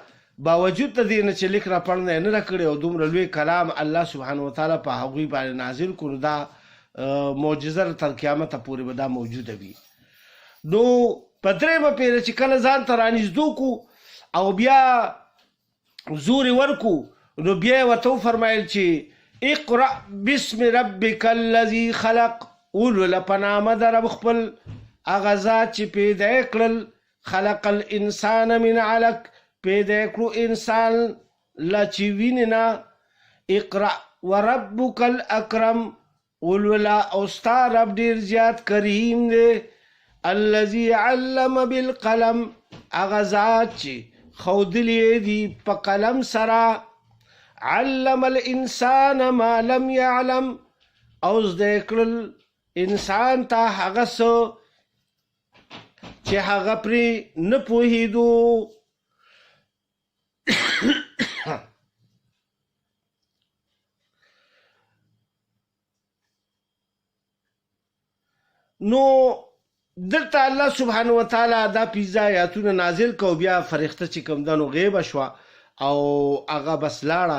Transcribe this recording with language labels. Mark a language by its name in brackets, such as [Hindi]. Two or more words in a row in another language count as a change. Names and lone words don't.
[Pashto] باوجود د دې نه چې لیکنه پړنه یې نه ده کړې او دومره لوی کلام الله [Arabic] سبحانه وتعالی [Pashto] په هغوی باندې نازل کړو، دا معجزه تر قیامته پورې به دا موجوده وي. نو په درېیمه پیره چې کله ځان ته رانیزدو کو او بیا زور یې ورکو نو بیا یې ورته وفرمایل [Arabic] چې اقرأ بسم ربک الذي خلق، [Pashto] ولوله په نامه د رب خپل هغه ذات چې پیدا یې کړل، [Arabic] خلق الانسان من علق، [Pashto] پیدا یې کړو انسان له چې وینې نه. [Arabic] اقرأ وربک الاکرم، [Pashto] ولوله او ستا رب ډېر زیات کریم دی. [Arabic] الذي علم بالقلم، [Pashto] هغه ذات چې ښودلی دي په قلم سره. [Arabic] علم الانسان ما لم يعلم، [Pashto] او زده کړل انسان ته هغه څه چې هغه پرې نه پوهېدو. نو دلته الله [Arabic] سبحانه وتعالی [Pashto] دا پنځه آیاتونه نازل کو، بیا فرښته چې کوم ده نو غیبه شوه او هغه بس لاړه.